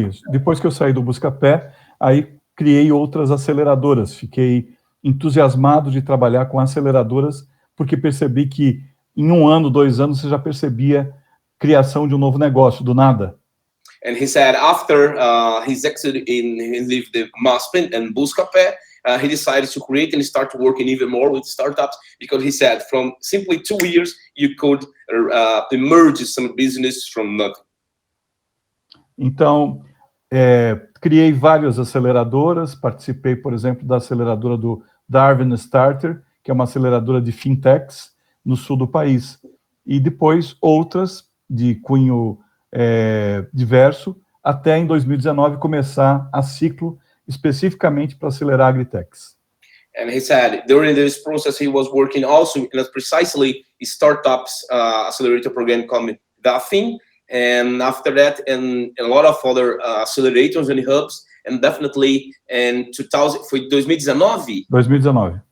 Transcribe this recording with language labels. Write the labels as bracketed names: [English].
[Portuguese] Depois que eu saí do Buscapé, aí criei outras aceleradoras. Fiquei entusiasmado de trabalhar com aceleradoras, porque percebi que em 1 ano, 2 anos, você já percebia criação de um novo negócio, do nada. [English] And he said after his exit he left the Maspin and Buscapé, he decided to create and start working even more with startups, because he said from simply 2 years you could emerge some business from nothing. [Portuguese] Então, criei várias aceleradoras, participei, por exemplo, da aceleradora do Darwin Starter, que é uma aceleradora de fintechs no sul do país, e depois outras de cunho diverso, até em 2019 começar a Cyklo, especificamente para acelerar agritechs. [English] And he said during this process he was working also in a precisely startups accelerator program called Daffin, and after that and a lot of other accelerators and hubs, and definitely in 2019. 2019.